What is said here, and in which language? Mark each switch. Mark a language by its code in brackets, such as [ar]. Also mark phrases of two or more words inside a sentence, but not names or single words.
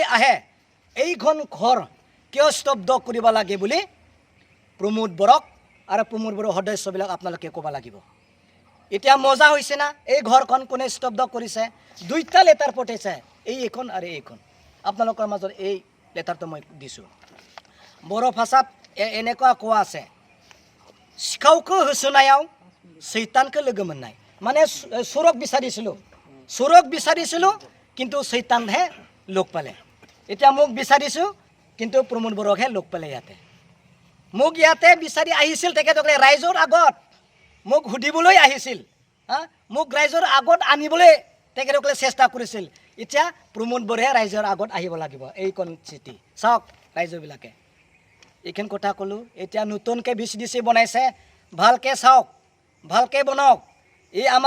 [as] আহে এইখন ঘৰ কিয় স্তব্ধ কৰিব লাগে বুলি প্ৰমোদ বড়োক আৰু প্ৰমোদ বড়োৰ সদস্যবিলাক আপোনালোকে ক'ব লাগিব এতিয়া মজা হৈছে না এই ঘৰখন কোনে স্তব্ধ কৰিছে দুইটা লেটাৰ পঠাইছে এইখন আৰু এইখন আপোনালোকৰ মাজত এই লেটাৰটো মই দিছোঁ বড়ো ভাষাত এনেকুৱা কোৱা আছে [brx] सिखावखौ होसोनायाव सैतानखौ लोगो मोननाय [as] माने सुरक বিচাৰিছিলোঁ কিন্তু सैतानহে লগ পালে এতিয়া মোক বিচাৰিছোঁ কিন্তু প্ৰমোদ বড়োকহে লগ পালে ইয়াতে মোক ইয়াতে বিচাৰি আহিছিল তেখেতসকলে ৰাইজৰ আগত মোক সুধিবলৈ আহিছিল হা মোক ৰাইজৰ আগত আনিবলৈ তেখেতসকলে চেষ্টা কৰিছিল এতিয়া প্ৰমোদ বড়োহে ৰাইজৰ আগত আহিব লাগিব এইখন চিঠি চাওক ৰাইজবিলাকে এইখন কথা ক'লোঁ এতিয়া নতুনকৈ BCDC বনাইছে ভালকৈ চাওক ভালকৈ বনাওক এই আমাৰ